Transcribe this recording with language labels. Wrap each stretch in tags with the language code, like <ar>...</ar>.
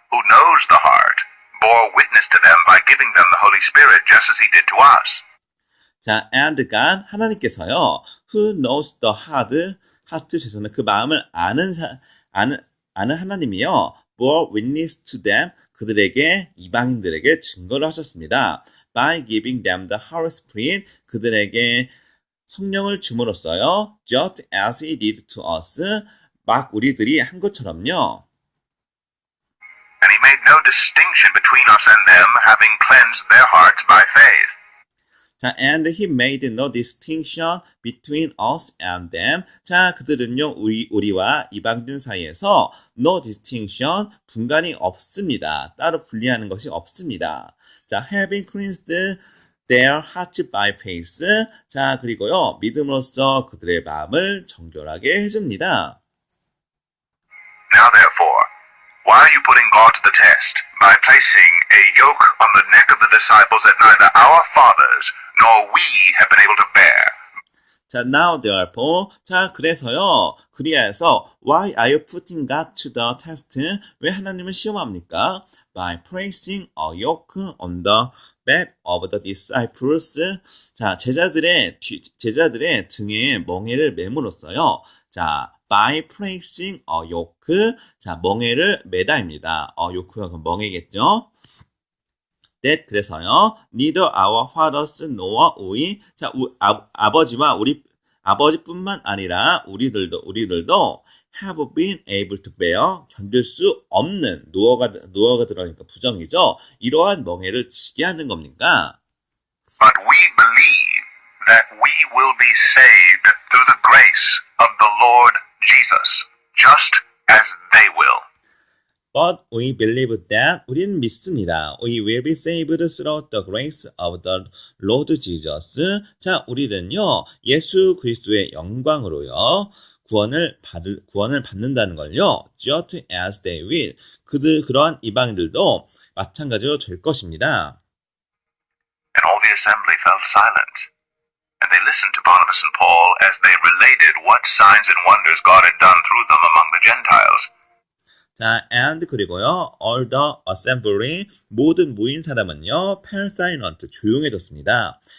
<en>knows the heart, bore witness to them by giving them the Holy Spirit just as he did to us. 자, and God,</en> <ko>하나님께서요,</ko> <en>who knows the heart,</en> <ko>죄송합니다. 그 마음을 아는 하나님이요,</ko> <en>bore witness to them,</en> <ko>그들에게, 이방인들에게 증거를 하셨습니다.</ko> <en>by giving them the Holy Spirit,</en> <ko>그들에게 성령을 줌으로써요,</ko> <en>just as he did to us,</en> <ko>막 우리들이 한 것처럼요.</ko> <en>And he made no distinction between us and them, having cleansed their hearts by faith. 자, and he made no distinction between us and them.</en> <ko>자, 그들은요, 우리와 이방인 사이에서</ko> <en>no distinction,</en> <ko>분간이 없습니다. 따로 분리하는 것이 없습니다.</ko> <en>자, having cleansed their hearts by faith.</en> <ko>자, 그리고요, 믿음으로써 그들의 마음을 정결하게 해줍니다.</ko> <en>Now therefore, why are you putting God to the test by placing a yoke on the neck of the disciples that neither our fathers nor we have been able to bear? 자, now therefore, 자,</en> <ko>그래서요, 그리하여서</ko> <en>why are you putting God to the test?</en> <ko>왜 하나님을 시험합니까?</ko> <en>By placing a yoke on the back of the disciples.</en> <ko>자, 제자들의 등에 멍에를 매므로써요.</ko> <en>자, by placing a yoke. 자,</en> <ko>멍에를 매다입니다. yoke가 그럼 멍에겠죠?</ko> <en>that</en> <ko>그래서요.</ko> <en>neither our fathers nor we.</en> <ko>자, 아버지와 아버지뿐만 아니라 우리들도</ko> <en>have been able to bear,</en> <ko>견딜 수 없는, 노어가 들어가니까 부정이죠. 이러한 멍에를 지게 하는 겁니까?</ko> <en>But we believe that we will be saved through the grace of the Lord Jesus, just as they will. But we believe that,</en> <ko>우리는 믿습니다.</ko> <en>We will be saved through the grace of the Lord Jesus.</en> <ko>자, 우리는요, 예수 그리스도의 영광으로요, 구원을 받는다는 걸요,</ko> <en>just as they will.</en> <ko>그러한 이방인들도 마찬가지로 될 것입니다.</ko> <en>And all the assembly fell silent, and they listened to Barnabas and Paul as they related what signs and wonders God had done through them among the Gentiles.</en> <ko>자, and 그리고요,</ko> <en>all the assembly,</en> <ko>모든 모인 사람은요,</ko> <en>fell silent,</en> <ko>조용해졌습니다.</ko>